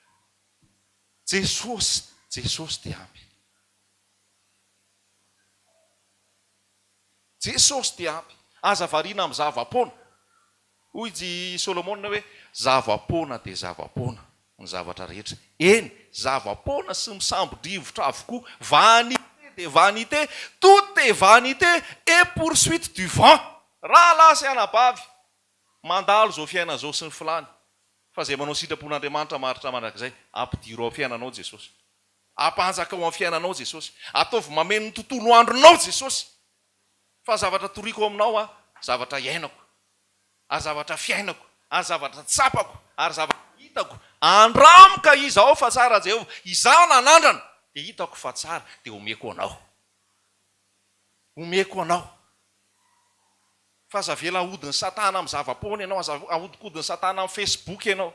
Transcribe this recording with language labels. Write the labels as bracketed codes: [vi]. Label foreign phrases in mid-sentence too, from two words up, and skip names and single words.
[mg] Jesosy dia ampy. Jesosy dia ampy. Aza variana amin'ny zava-pona. Hoy i Solomona hoe zava-pona dia zava-pona ny zavatra rehetra. Eny, zava-pona sy misambo-drivotra avokoa, vanité dia vanité, [fr] tout est vanité et poursuite du vent. [mg] Raha lasaina-bavy mandalo zao fiaina zao sy ny filany, fa zay manao sitrapon'Andriamanitra maritra mandrakizay, ampidiro ao fiainanao Jesosy, ampanjaka ao amin'ny fiainanao Jesosy, ataovy mameno ny tontolo andronao Jesosy. Fa zavatra toriko aminao zavatra iainako, ary zavatra fiainako, ary zavatra tsapako, ary zavatra hitako, andramika izy ao fa tsara Jehova, izaho nanandrana dia hitako fa tsara dia omeko anao, fa aza vela ahodiny satana amin'ny zava-pony ianao, aza ahodikodiny satana amin'ny Facebook ianao.